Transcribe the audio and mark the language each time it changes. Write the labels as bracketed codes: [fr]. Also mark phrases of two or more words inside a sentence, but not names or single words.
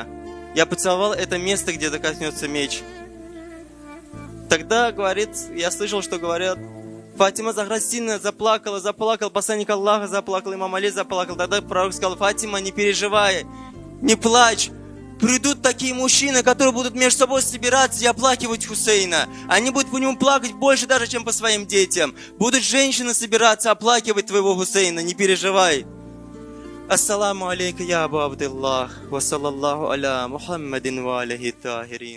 [ru] Я поцеловал это место, где коснется меч. Тогда, говорит, я слышал, что говорят, Фатима Захра сильно заплакала, посланник Аллаха заплакал, имам Али заплакал. Тогда пророк сказал: Фатима, не переживай, не плачь. Придут такие мужчины, которые будут между собой собираться и оплакивать Хусейна. Они будут по нему плакать больше даже, чем по своим детям. Будут женщины собираться оплакивать твоего Хусейна, не переживай. [ar] السلام عليك، يا أبا عبد الله، وصلى الله على محمد وعليه الطاهرين.